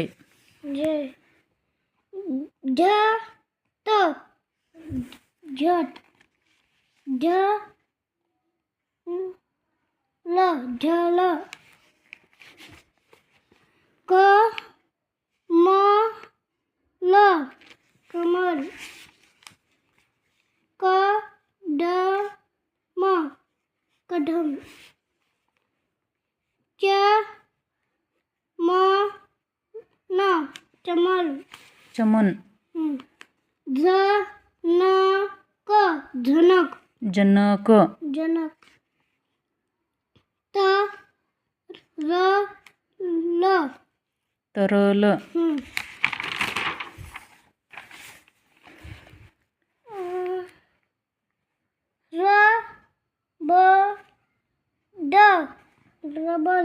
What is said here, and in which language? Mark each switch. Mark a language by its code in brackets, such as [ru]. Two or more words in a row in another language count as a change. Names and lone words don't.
[hi] जे झट झट झ ल झल क म ल कमल क ड म कदम च म न चमल चमन झ न क झनक जनक जनक त र ल तरल र ब ड रबड